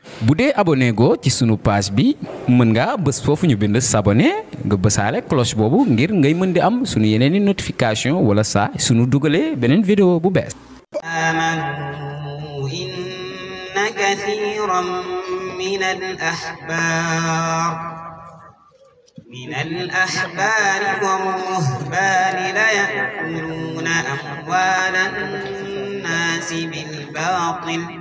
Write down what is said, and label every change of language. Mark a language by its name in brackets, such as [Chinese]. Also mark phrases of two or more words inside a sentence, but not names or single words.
[Wolof] bu dee abonné go ci sunu page bi mën nga bës foofu ñu bind s'abonner nga bësaale cloche boobu ngir ngay mën di am sunu yeneeni notification wala saa sunu dugalee beneen vidéo bu bees. [Arabic] آمنوا إن كثيرا من الأحبار والرهبان ليأكلون أموال الناس بالباطل